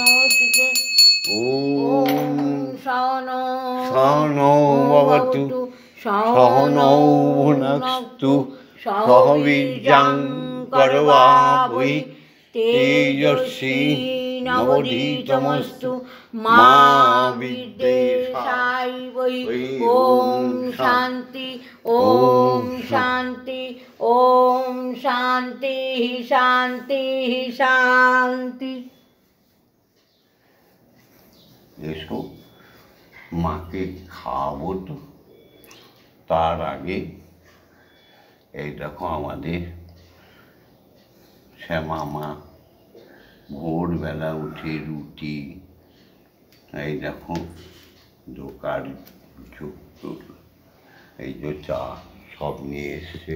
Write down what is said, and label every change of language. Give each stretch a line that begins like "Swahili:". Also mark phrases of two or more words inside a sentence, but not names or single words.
Sanskrit: ॐ सहनौ भवतु सहनौ भुनक्तु सह वीर्यं करवावहै तेजस्वी नवोदितमस्तु मा विद्वेषाय। ॐ शान्ति ॐ शान्ति ॐ शान्ति शान्ति शान्ति।
Bangla: এসো মাকে খাওয়াবো তো, তার আগে এই দেখো আমাদের শ্যামা মা ভোরবেলা উঠে রুটি, এই দেখো দোকান এই যে চা সব নিয়ে এসছে।